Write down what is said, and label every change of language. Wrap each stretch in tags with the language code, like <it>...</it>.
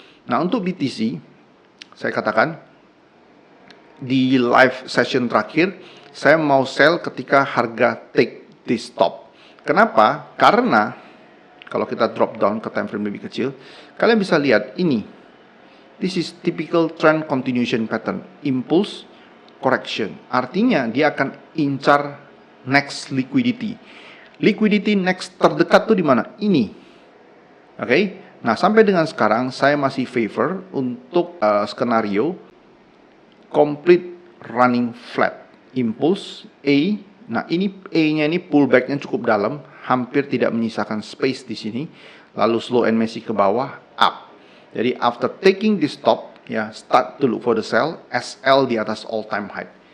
<id>Nah, untuk BTC, saya katakan di live session terakhir, saya mau sell ketika harga</id> <en>take this stop.</en> <id>Kenapa? Karena kalau kita drop down ke time frame lebih kecil, kalian bisa lihat ini.</id> <en>This is typical trend continuation pattern, impulse correction.</en> <id>Artinya dia akan incar next liquidity. Liquidity next terdekat tuh di mana? Ini. Oke. Nah, sampai dengan sekarang saya masih favor untuk skenario complete running flat. Impulse A. Nah, ini A-nya ini pullback-nya cukup dalam, hampir tidak menyisakan space di sini. Lalu</id> <en>slow and messy</en> <id>ke bawah, up.</id> <en>Jadi after taking this stop, ya, start to look for the sell, SL</en> <id>di atas</id> <en>all time high.</en>